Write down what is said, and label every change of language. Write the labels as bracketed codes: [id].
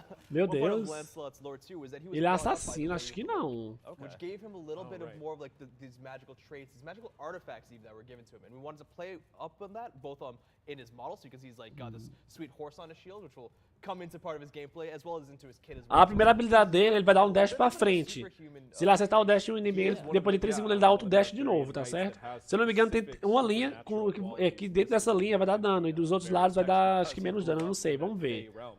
[pt] Meu Deus, ele é assassino, acho que não. [en] Which gave him a little bit of more of like these magical traits, these magical artifacts even that were given to him, and we wanted to play up on that both in his model, so because he's like got this sweet horse on his shield, which will come into part of his gameplay as well as into his kit as well. [pt] A primeira habilidade dele, ele vai dar um dash pra frente. Se ele acertar o dash de um inimigo, depois de 3 segundos ele dá outro dash de novo, tá certo? Se eu não me engano, tem uma linha que dentro dessa linha vai dar dano e dos outros lados vai dar, acho que menos dano, eu não sei, vamos ver.